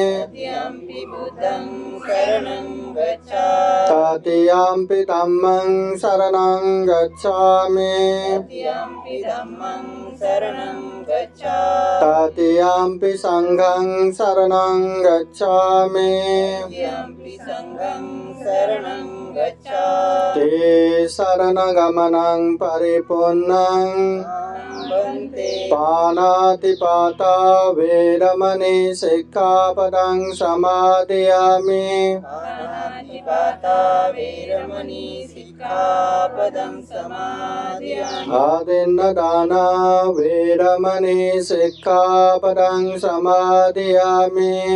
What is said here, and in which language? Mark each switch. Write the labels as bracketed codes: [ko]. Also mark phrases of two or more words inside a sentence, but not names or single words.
[pi] तृतीयम्पि धम्मं शरणं गच्छामि तृतीयम्पि संघं शरणं गच्छामि ते शरणगमनं परिपूर्णं पाणातिपाता वेरमणि सिक्खापदं समादयामि आदिन्नदाना वेरमणि सिक्खापदं समादयामि